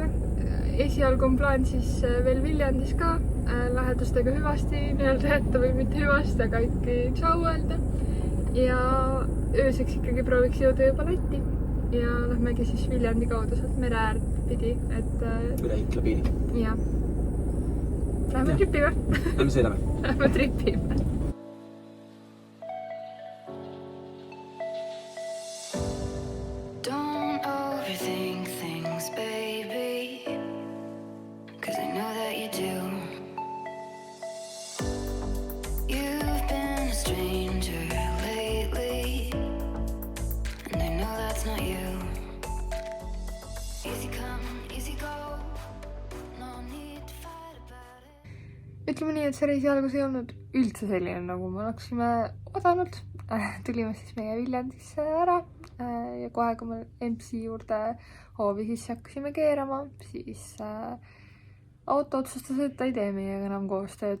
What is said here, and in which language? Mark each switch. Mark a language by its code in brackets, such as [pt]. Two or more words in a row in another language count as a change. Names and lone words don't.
[et] Esialgu on plaan siis veel Viljandis ka lähedustega hüvasti nii-öelda jätta või mitte hüvasti, aga ikkagi tšau öelda. Ja ööseks ikkagi prooviks jõuda juba Lätti ja lähmegi siis Viljandi kaudu sealt mere äärt pidi, et üle Ikla piiri. Jah. Lähme tripime. Lähme sõidame. Lähme tripime. [en] Don't overthink things, baby, 'cause I know that you do. You've been a stranger lately, and I know that's not you. Easy come, easy go, no need to fight about it. [et] Ütleme nii, et see reisi algus ei olnud üldse selline, nagu me oleksime oodanud. Tulime siis meie Viljandisse ära ja kohe, kui me MC juurde hoovi sisse hakkasime keerama, siis auto otsustas, et ta ei tee meiega enam koostööd.